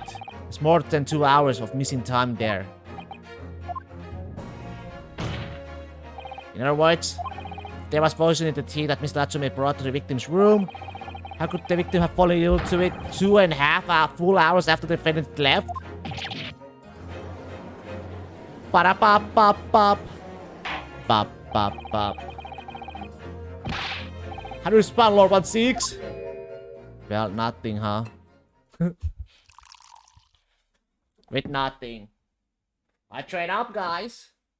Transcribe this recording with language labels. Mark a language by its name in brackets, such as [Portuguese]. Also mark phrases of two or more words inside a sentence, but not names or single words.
[English] It's more than 2 hours of missing time there. In other words, if there was poison in the tea that Mr. Natsume brought to the victim's room, how could the victim have fallen ill to it 2.5 full hours after the defendant left? Ba-da-ba-ba-bop. Bop-bop-bop. How do you respond, Lord 16? Well, nothing, huh? With nothing. I train up, guys.